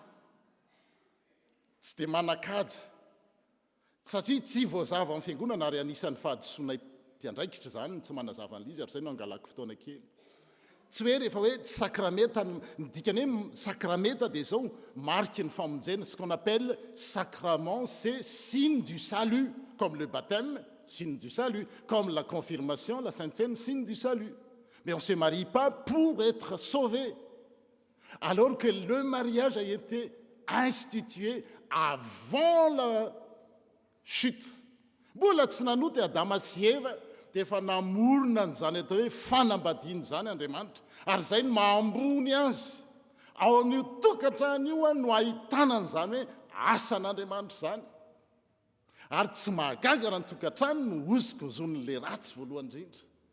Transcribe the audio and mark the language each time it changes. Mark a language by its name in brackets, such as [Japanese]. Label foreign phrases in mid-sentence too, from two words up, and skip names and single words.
[Malagasy] Tsy dia manan-kaja. Satria tsy voazava amin'ny fiangonana ary anisan'ny fahadisoana mpiandraikitra zany tsy manazava an'izy ary zay no angalako fotoana kely. Tsy hoe rehefa hoe tsy sakrameta ny dikany hoe sakrameta dia zao marque ny famonjena. [French] Ce qu'on appelle sacrement, c'est signe du salut, comme le baptême, signe du salut, comme la confirmation, la Sainte Seine, signe du salut. Mais on ne se marie pas pour être sauvé. Alors que le mariage a été institué avant la chute. [Malagasy] Mbola tsy nanoty Adama sy Eva dia efa namorona n'izany atao hoe fanambadiany zany Andriamanitra. Ary zay no mahambony azy. Ao amin'io tokantrano io no ahitana an'izany hoe asan'Andriamanitra zany. Ary tsy mahagaga raha ny tokantrano no oziko zon'le ratsy voalohany indrindra.